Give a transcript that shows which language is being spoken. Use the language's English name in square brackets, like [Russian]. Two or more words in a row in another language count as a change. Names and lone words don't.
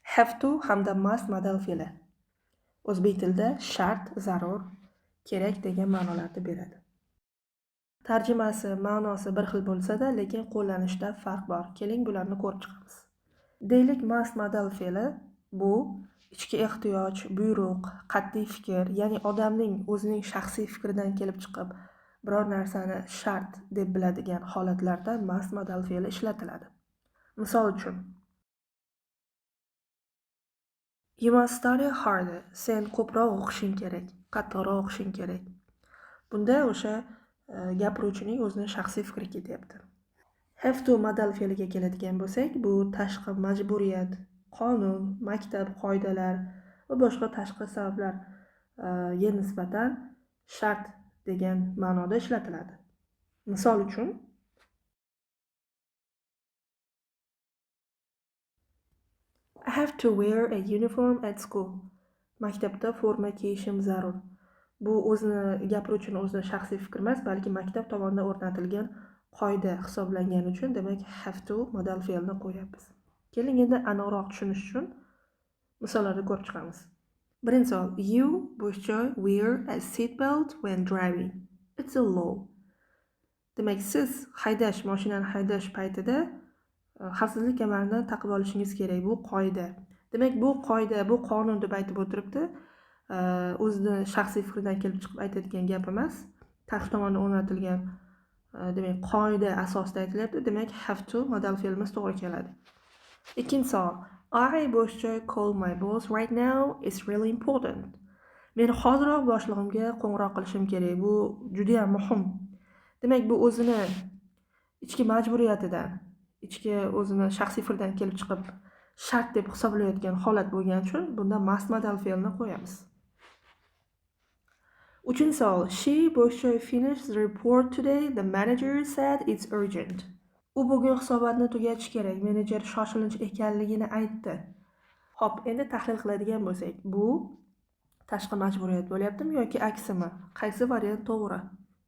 [English] Have to [Uzbek] hamda must modal fe'li. O'zbek tilida shart, zarur, kerak degan ma'nolarni beradi. Tarjimasi, ma'nosi bir xil bo'lsa-da, lekin qo'llanishda farq bor. Keling, bularni ko'rib chiqamiz. Deylik must modal fe'li bu ichki ehtiyoj, buyruq, qat'iy fikr, ya'ni odamning o'zining shaxsiy fikridan kelib chiqib biror narsani shart deb biladigan holatlarda must modal fe'li ishlatiladi. Misol uchun, [English] you must study harder. [Uzbek] Sen ko'proq o'qishing kerak, qattiqroq o'qishing kerak. Bunda o'sha gapiruvchining o'zining shaxsiy fikri ketyapti. [English] Have to [Uzbek] modal fe'liga keladigan bo'lsak, bu tashqi majburiyat, qonun, maktab qoidalar va boshqa tashqi sabablarga nisbatan shart degan ma'noda ishlatiladi. Misol uchun, [English] I have to wear a uniform at school. [Uzbek] Maktabda forma kiyishim zarur. Bu o'zini gapiruvchini o'zining shaxsiy fikri emas, balki maktab tomonidan o'rnatilgan qoida hisoblangani uchun, demak [English] have to [Uzbek] modal fe'lini qo'yapmiz. Keling endi aniqroq tushunish uchun misollarni ko'rib chiqamiz. Birinchi savol, [English] you boshjoy wear a seat belt when driving. It's a law. [Uzbek] Demak, siz mashinani haydash paytida xavfsizlik kamarini taqib olishingiz kerak. Bu qoida. Demak, bu qoida, bu qonun deb aytib o'tiribdi. O'zini shaxsiy fikridan kelib chiqib aytadigan gap emas. Tashqi tomondan o'rnatilgan demak qoida asosida aytilyapti. Demak, [English] have to [Uzbek] modal fe'limiz to'g'ri keladi. Ikkinchi savol. [English] I boshjoy call my boss right now. It's really important. [Uzbek] Men hoziroq boshlig'imga qo'ng'iroq qilishim kerak. Bu juda ham muhim. Demak, bu o'zini ichki majburiyatidan, ichki o'zini shaxsiy fikridan kelib chiqib shart deb hisoblayotgan holat bo'lgani uchun bunda must modal fe'lini qo'yamiz. Uchinchi savol. [English] She boshjoy finished the report today. The manager said it's urgent. [Uzbek] U bugun hisobotni tugatish kerak. Menejer shoshilinch ekanligini aytdi. Xo'p, endi tahlil qiladigan bo'lsak, bu tashqi majburiyat bo'lyaptimi yoki aksimi? Qaysi variant to'g'ri?